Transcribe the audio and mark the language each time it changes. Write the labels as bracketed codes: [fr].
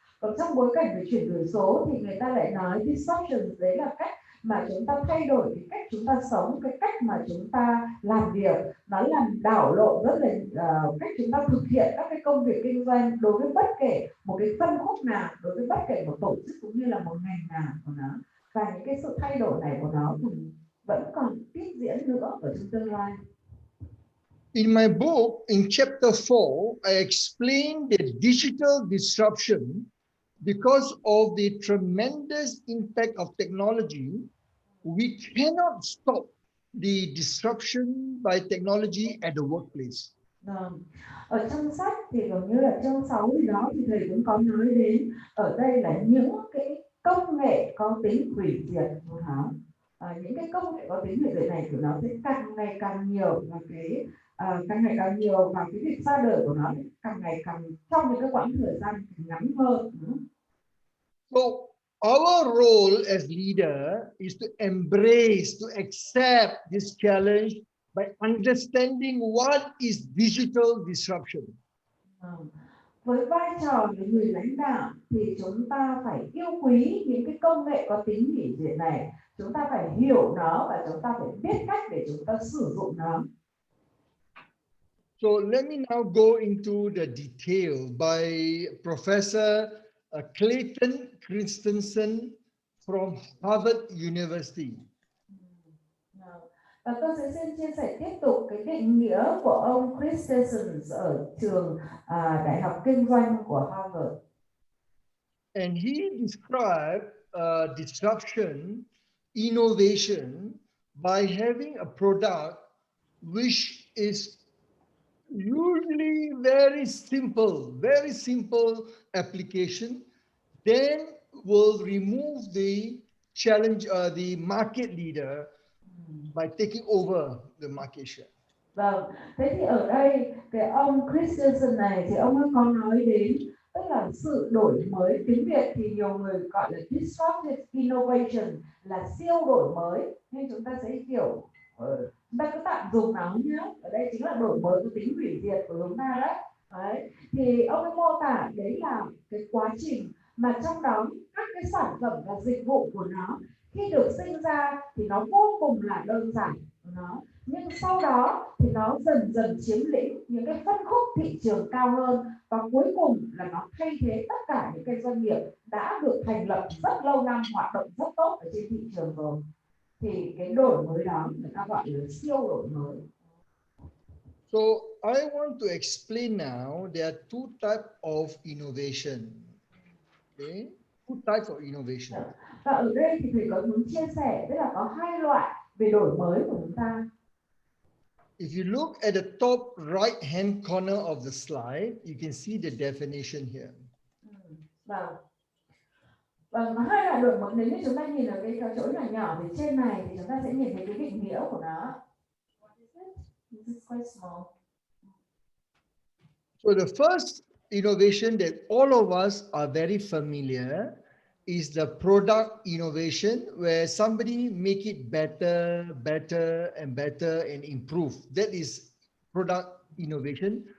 [vi] Còn trong bối cảnh về chuyển đổi số thì người ta lại nói disruption, đấy là cách mà chúng ta thay đổi cái cách chúng ta sống, cái cách mà chúng ta làm việc, nó làm đảo lộn rất là cách chúng ta thực hiện các cái công việc kinh doanh đối với bất kể một cái phân khúc nào, đối với bất kể một tổ chức cũng như là một ngành nào của nó. Và những cái sự thay đổi này của nó vẫn còn tiếp diễn nữa ở trong tương lai. [en] In my book, in chapter 4, I explain the digital disruption because of the tremendous impact of technology. We cannot stop the disruption by technology at the workplace. [vi] Ở trong sách thì gần như là chương 6 gì đó thì thầy cũng có nói đến ở đây là những cái công nghệ có tính hủy diệt của nó. Những cái công nghệ có tính hủy diệt này của nó sẽ càng ngày càng nhiều, và cái càng ngày càng nhiều, và cái việc ra đời của nó càng ngày càng trong những cái quãng thời gian ngắn hơn. [en] So our role as leader is to embrace, to accept this challenge by understanding what is digital disruption. [vi] Với vai trò của người lãnh đạo thì chúng ta phải yêu quý những cái công nghệ có tính hủy diệt này, chúng ta phải hiểu nó và chúng ta phải biết cách để chúng ta sử dụng nó. [en] So let me now go into the detail by Professor Clayton Christensen from Harvard University. [vi] Và tôi sẽ xin chia sẻ tiếp tục cái định nghĩa của ông Christensen ở trường Đại học Kinh doanh của Harvard. [en] And he described disruption, innovation by having a product which is usually very simple application, then will remove the challenge, the market leader by taking over the market share. [vi] Vâng, thế thì ở đây cái ông Christensen này thì ông ấy có nói đến tức là sự đổi mới, tiếng Việt thì nhiều người gọi là disruptive innovation, là siêu đổi mới, nên chúng ta sẽ hiểu chúng ta cứ tạm dùng nó nhé. Ở đây chính là đổi mới có tính hủy diệt của chúng ta đấy. Đấy. Thì ông ấy mô tả đấy là cái quá trình mà trong đó các cái sản phẩm và dịch vụ của nó khi được sinh ra thì nó vô cùng là đơn giản của nó, nhưng sau đó thì nó dần dần chiếm lĩnh những cái phân khúc thị trường cao hơn, và cuối cùng là nó thay thế tất cả những cái doanh nghiệp đã được thành lập rất lâu năm, hoạt động rất tốt ở trên thị trường rồi. Thì cái đổi mới đó người ta gọi là siêu đổi mới. [en] So I want to explain now there are two types of innovation. Okay, two types of innovation. [vi] Và ở đây thì thầy có muốn chia sẻ tức là có hai loại về đổi mới của chúng ta. [en] If you look at the top right-hand corner of the slide, you can see the definition here. [vi] Vâng. Vâng, hai loại đổi mới, nếu như chúng ta nhìn ở cái chỗ nhỏ nhỏ thì trên này thì chúng ta sẽ nhìn thấy cái định nghĩa của nó. [en] What is it? This is quite small. So the first innovation that all of us are very familiar is the product innovation, where somebody make it better, better and better and improve. That is product innovation.